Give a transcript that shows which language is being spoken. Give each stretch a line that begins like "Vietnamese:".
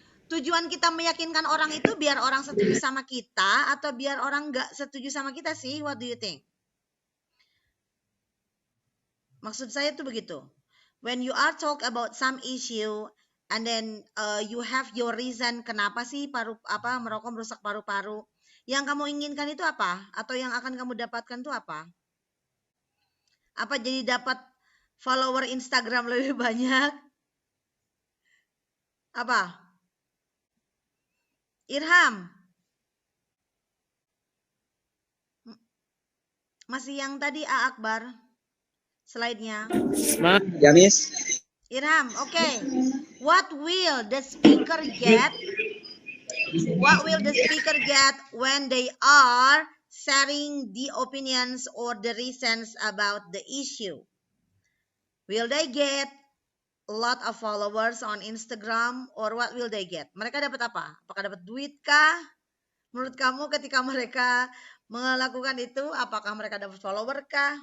Indonesian: Tujuan kita meyakinkan orang itu biar orang setuju sama kita atau biar orang nggak setuju sama kita sih?
English: What do you think?
Indonesian: Maksud saya tuh begitu.
English: When you are talk about some issue and then you have your reason
Indonesian: kenapa sih merokok merusak paru-paru. Yang kamu inginkan itu apa? Atau yang akan kamu dapatkan itu apa? Apa jadi dapat follower Instagram lebih banyak? Apa? Irham. Masih yang tadi A Akbar. Slide-nya. Ya, Miss. Irham, okay.
English: What will the speaker get? What will the speaker get when they are sharing the opinions or the reasons about the issue? Will they get a lot of followers on Instagram or what will they get?
Indonesian: Mereka dapat apa? Apakah dapat duit kah? Menurut kamu ketika mereka melakukan itu, apakah mereka dapat follower kah?